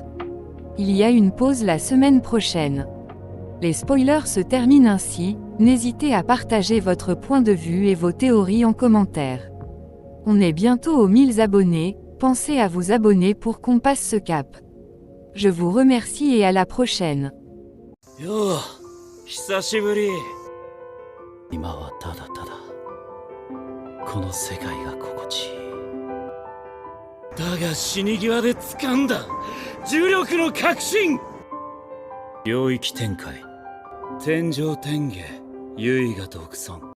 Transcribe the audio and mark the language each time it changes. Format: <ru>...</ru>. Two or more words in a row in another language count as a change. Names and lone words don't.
<fr>Il y a une pause la semaine prochaine. Les spoilers se terminent ainsi, n'hésitez à partager votre point de vue et vos théories en commentaire. On est bientôt aux 1000 abonnés, pensez à vous abonner pour qu'on passe ce cap. Je vous remercie et à la prochaine.</fr> <ja>Yo, 久しぶり。今はただただこの世界が心地いい。だが死に際で掴んだ重力の確信。領域展開天上天下唯我独尊。</ja>